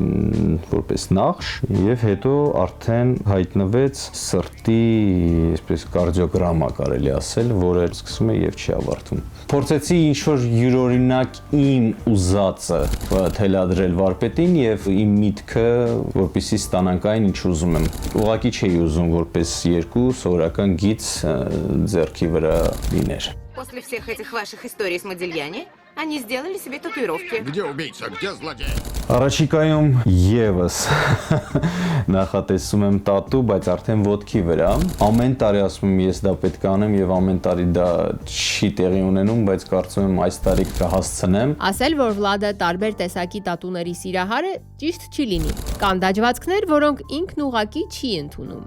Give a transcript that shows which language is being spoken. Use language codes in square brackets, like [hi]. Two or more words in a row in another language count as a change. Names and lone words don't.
[hy] որպես նախշ, եւ հետո արդեն հայտնվեց սրտի, այսպես կարդիոգրամա կարելի ասել, որը սկսում է եւ չի ավարտվում։ Փորձեցի ինչ-որ յուրօրինակ իմ ուզածը թելադրել վարպետին եւ իմ միտքը, որպեսզի ստանանք այն, ինչ ուզում եմ։ Ուղղակի չէի уզում որպես երկու սովորական գիծ ձեռքի վրա լիներ։ [ru] После всех этих ваших историй с Модильяни, они сделали себе татуировки. Где убийца, где злодей? [hy] Առաջիկայում եւս նախատեսում եմ տատու, բայց արդեն ոտքի վրա։ Ամեն տարի ասում եմ ես դա պետք է անեմ եւ ամեն տարի դա չի տեղի ունենում, բայց կարծում եմ այս տարի կհասցնեմ։ Ասել, որ Վլադը տարբեր տեսակի տատուների սիրահարը ճիշտ չի լինի։ Կան դաջվածքներ, որոնք ինքն ուղակի չի ընդունում։